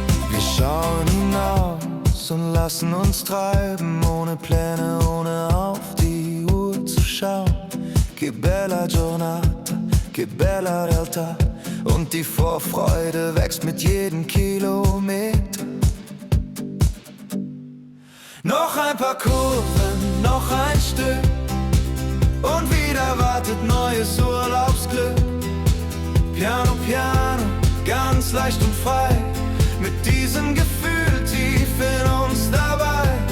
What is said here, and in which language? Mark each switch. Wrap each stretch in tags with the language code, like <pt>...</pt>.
<de>Wir schauen hinaus und lassen uns treiben, ohne Pläne, ohne auf die Uhr zu schauen.</de> <it>Che bella giornata, che bella realtà.</it> <de>Und die Vorfreude wächst mit jedem Kilometer. Noch ein paar Kurven, noch ein Stück. Und wieder wartet neues Urlaubsglück.</de> <it>Piano, piano,</it> <de>ganz leicht und frei. Mit diesem Gefühl tief in uns dabei.</de>